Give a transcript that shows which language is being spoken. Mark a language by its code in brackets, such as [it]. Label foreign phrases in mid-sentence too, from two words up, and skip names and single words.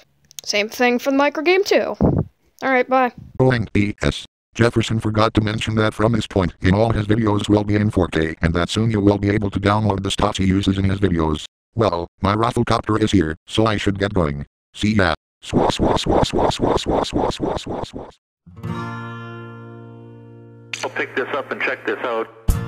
[en] Same thing for the microgame too. Alright, bye. P.S. Jefferson forgot to mention that from this point in all his videos will be in 4K, and that soon you will be able to download the stuff he uses in his videos. Well, my rafflecopter is here, so I should get going. See ya. Swa swa swa swa swa swa swa swa swa swa. I'll pick this up and check this out.